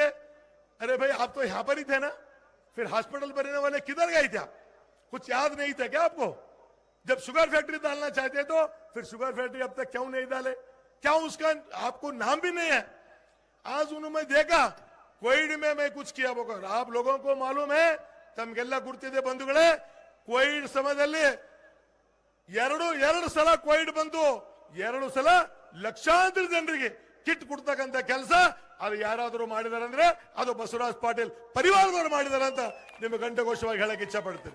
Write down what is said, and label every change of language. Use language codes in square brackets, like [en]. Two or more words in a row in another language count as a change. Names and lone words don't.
[hi] अरे भाई, आप तो यहां पर ही थे ना, फिर हॉस्पिटल बनने वाले किधर गए थे आप? कुछ याद नहीं था क्या आपको? जब शुगर फैक्ट्री डालना चाहते तो फिर शुगर फैक्ट्री अब तक क्यों नहीं डाले? क्या उसका आपको नाम भी नहीं है? आज उन्होंने देखा कोविड में मैं कुछ किया बोकर, आप लोगों को मालूम है, [kn] ತಮಗೆಲ್ಲ ಗುರ್ತಿದೆ ಬಂಧುಗಳೇ, ಕೋವಿಡ್ ಸಮಯದಲ್ಲಿ ಎರಡು ಸಲ ಕೋವಿಡ್ ಬಂತು, 2 ಸಲ ಲಕ್ಷಾಂತರ ಜನರಿಗೆ ಕಿಟ್ ಕೊಡ್ತಕ್ಕಂತ ಕೆಲಸ ಅದು ಯಾರಾದರೂ ಮಾಡಿದಾರೆ ಅಂದ್ರೆ ಅದು ಬಸವರಾಜ ಪಾಟೀಲ್ ಪರಿವಾರದವರು ಮಾಡಿದಾರೆ ಅಂತ ನಿಮಗೆ ಗಂಟೆಘೋಷವಾಗಿ ಹೇಳಕ್ಕೆ ಇಚ್ಛೆ ಪಡ್ತೀನಿ.